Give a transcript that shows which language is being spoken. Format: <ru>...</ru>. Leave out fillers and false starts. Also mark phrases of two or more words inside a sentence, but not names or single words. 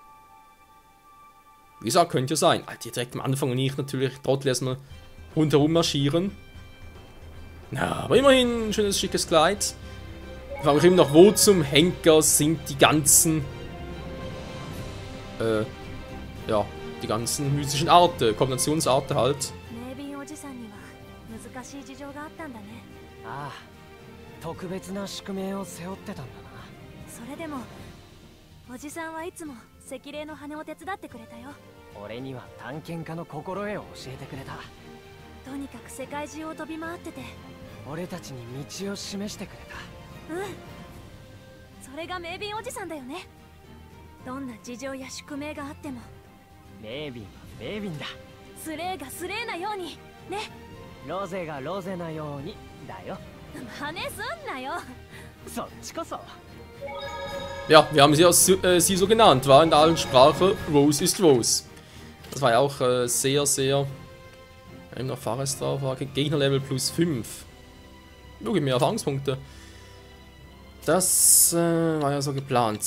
<de>Wie gesagt, könnte ja sein. Alter, direkt am Anfang und ich natürlich trotzdem erstmal rundherum marschieren. Na, aber immerhin ein schönes, schickes Kleid. Ich frage mich immer noch, wo zum Henker sind die ganzen ja, die ganzen mystischen Arten, Kombinationsarten halt.</de> <ja>メイビンおじさんには難しい事情があったんだね。ああ、特別な宿命を背負ってたんだな。それでもおじさんはいつも赤霊の羽を手伝ってくれたよ。俺には探検家の心得を教えてくれた。とにかく世界中を飛び回ってて、俺たちに道を示してくれた。うん、それがメイビンおじさんだよね。どんな事情や宿命があってもメイビンはメイビンだ。スレーがスレーなようにね。ロゼがロゼなようにだよ。真似すんなよ。そっちこそ。</ja> <de>Ja, wir haben sie so genannt, war in der alten Sprache, Rose ist Rose. Das war ja auch sehr, sehr... Eben noch Fahrrad drauf war, Gegnerlevel plus 5. Wirklich mehr Erfahrungspunkte. Das war ja so geplant.</de>